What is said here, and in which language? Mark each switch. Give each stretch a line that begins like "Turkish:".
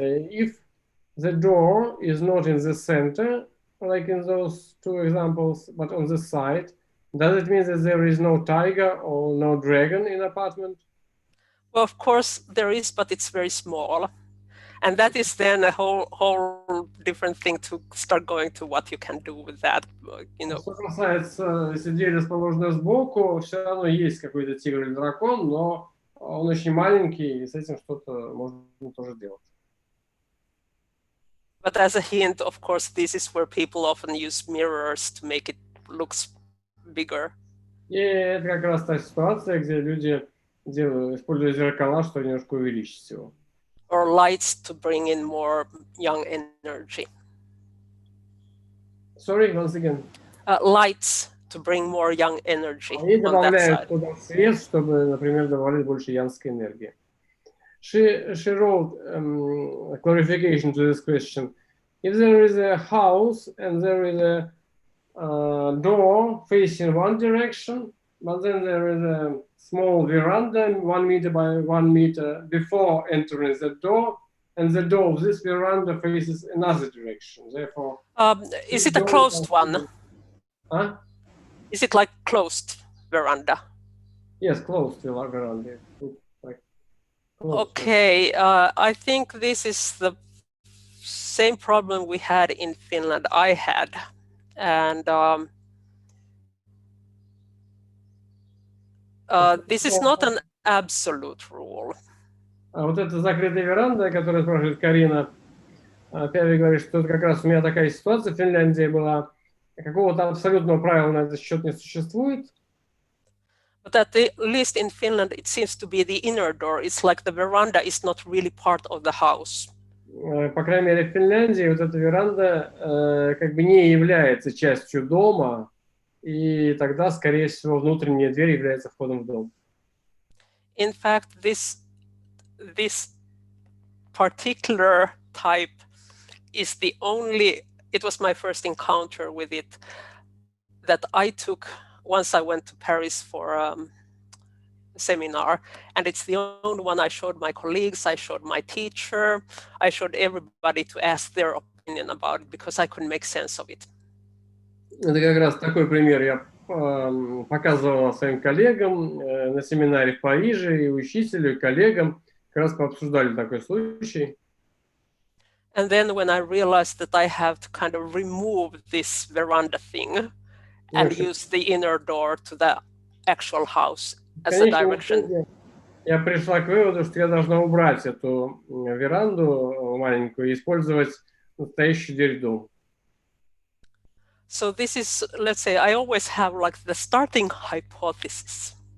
English: If the door is not in the center, like in those two examples, but on the side, does it mean that there is no tiger or no dragon in apartment? Well, of course there is, but it's very small. And that is then a whole different thing to start going to what you can do with that, you know.
Russian: Что касается, если дверь расположена сбоку, все равно есть какой-то тигр или дракон, но он очень маленький, и с этим что-то можно тоже делать.
English: But as a hint, of course, this is where people often use mirrors to make it looks bigger.
Russian: И это как раз та ситуация, где люди используют зеркала, чтобы немножко увеличить его.
English: Or lights to bring in more young energy. Sorry, once again. Lights to bring more young energy
Russian: Они
English: on that
Russian: добавляют
English: side.
Russian: туда свет, чтобы, например, добавлять больше янской энергии.
English: She wrote a clarification to this question. If there is a house and there is a door facing one direction, but then there is a small veranda 1 meter by 1 meter before entering the door, and the door of this veranda faces another direction. Therefore, is it a closed one? Huh? Is it like closed veranda? Yes, closed veranda. Like closed. Okay, I think this is the same problem we had in Finland. I had, and this is not an absolute rule.
Russian: А вот эта закрытая веранда, которую спрашивает Карина, Пяйви говорит, что это как раз у меня такая ситуация в Финляндии была. Какого-то абсолютного правила на этот счет не существует.
English: But at the least in Finland, it seems to be the inner door. It's like the veranda is not really part of the house.
Russian: По крайней мере, в Финляндии вот эта веранда как бы не является частью дома, и тогда, скорее всего, внутренняя дверь является входом в дом.
English: In fact, this particular type is the only, it was my first encounter with it that I took once I went to Paris for a seminar, and it's the only one I showed my colleagues, I showed my teacher, I showed everybody to ask their opinion about it because I couldn't make sense of it.
Russian: Это как раз такой пример я показывал своим коллегам на семинаре в Париже, и учителю, и коллегам. Как раз пообсуждали такой случай.
English: And then when I realized that I have to kind of remove this veranda thing and use the inner door to the actual house as a direction.
Russian: Я пришла к выводу, что я должна убрать эту веранду маленькую и использовать настоящую дверь в дом.
English: So this is, let's say, I always have like the starting hypothesis.